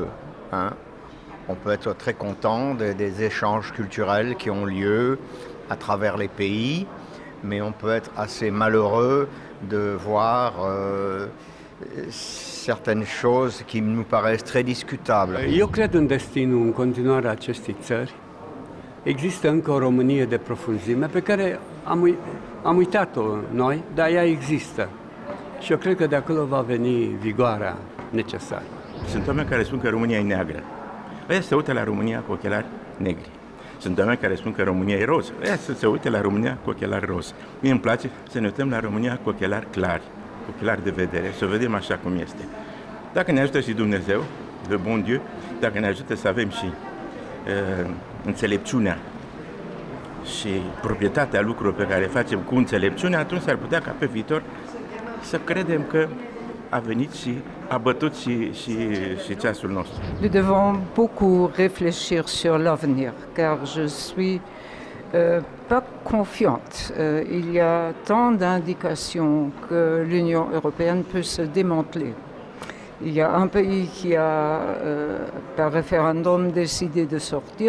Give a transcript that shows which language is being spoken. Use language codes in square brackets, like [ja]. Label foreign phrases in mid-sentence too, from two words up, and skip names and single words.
[fr] Hein. On peut être très content des échanges culturels qui ont lieu à travers les pays, mais on peut être assez malheureux de voir certaines choses qui nous paraissent très discutables. [ro] Eu cred în destinul în continuare a acestei țări. Există încă o Românie de profunzime pe care am uitat-o noi, dar ea există. Și eu cred că de acolo va veni vigoarea necesară. Sunt oameni care spun că România e neagră. Ăia se uită la România cu ochelari negri. Sunt oameni care spun că România e roz. Ăia să se uite la România cu ochelari roz. Mie îmi place să ne uităm la România cu ochelari clari, cu ochelari de vedere, să o vedem așa cum este. Dacă ne ajută și Dumnezeu, [fr] le bon Dieu, [ro] dacă ne ajută să avem și înțelepciunea și proprietatea lucrurilor pe care le facem cu înțelepciune, atunci s-ar putea ca pe viitor să credem că a venit și a bătut și ceasul nostru. [fr] Nous devons beaucoup réfléchir sur l'avenir, car je suis pas confiante. Il y a tant d'indications que l'Union européenne peut se démanteler. Il y a un pays qui a, par référendum, décidé de sortir.